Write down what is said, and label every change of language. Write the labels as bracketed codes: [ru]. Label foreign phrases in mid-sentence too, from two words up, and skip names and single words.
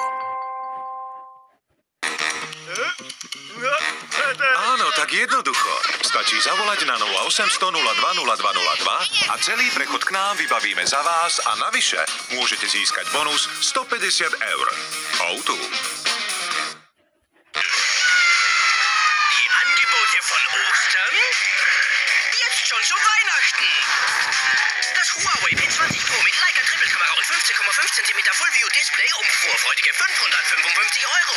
[sk] Áno, tak jednoducho. Stačí zavolať na 0800 02 0202 a celý prechod k nám vybavíme za vás a navyše môžete získať bonus 150 eur. O2. [de] Die Angebote von Ostern? Jetzt schon zu Weihnachten. Das Huawei P20 Pro mit Leica Trippelkamera und 15,5 cm Full-View Display um vorfreudige 555 Euro.